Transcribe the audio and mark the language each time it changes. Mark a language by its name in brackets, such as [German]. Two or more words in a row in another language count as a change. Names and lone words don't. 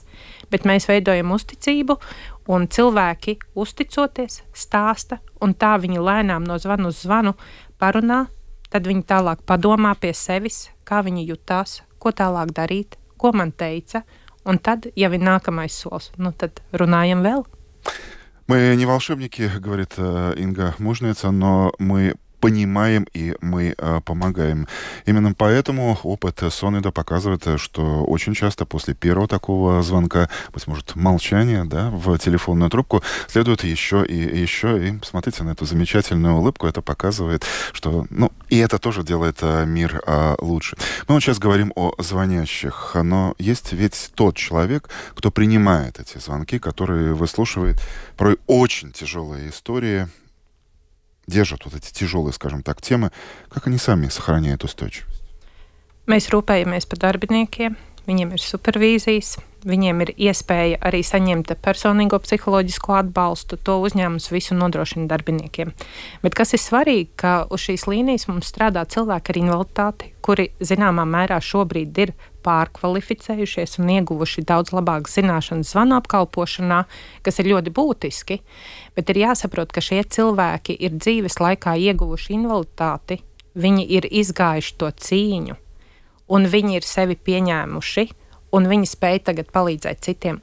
[Latvian] Bet mēs veidojam uzticību, un cilvēki uzticoties stāsta, un tā viņi lēnām no zvanu uz zvanu parunā, tad viņi tālāk padomā pie sevis, kā viņi jutās, ko tālāk darīt, ko man teica, un tad, ja ir nākamais solis, tad runājam vēl. [Russian] Мы не волшебники, говорит Инга Мужница, но мы понимаем и мы помогаем. Именно поэтому опыт Сонеда показывает, что очень часто после первого такого звонка, быть может, молчания, да, в телефонную трубку, следует еще. И посмотрите на эту замечательную улыбку. Это показывает, что... и это тоже делает мир лучше. Мы вот сейчас говорим о звонящих, но есть ведь тот человек, кто принимает эти звонки, который выслушивает порой очень тяжелые истории, держат вот эти тяжелые, скажем так, темы, как они сами сохраняют устойчивость? [Latvian] Mēs rūpējamies par darbiniekiem, viņiem ir supervīzijas, viņiem ir iespēja arī saņemt personīgo psiholoģisko atbalstu, to uzņēmums visu nodrošina darbiniekiem. Bet kas ir svarīgi, ka uz šīs līnijas mums strādā cilvēki ar invaliditāti, kuri zināmā mērā šobrīd ir pārkvalificējušies un ieguvuši daudz labākas zināšanas zvanu apkalpošanā, kas ir ļoti būtiski, bet ir jāsaprot, ka šie cilvēki ir dzīves laikā ieguvuši invaliditāti, viņi ir izgājuši to cīņu, un viņi ir sevi pieņēmuši, un viņi spēj tagad palīdzēt citiem.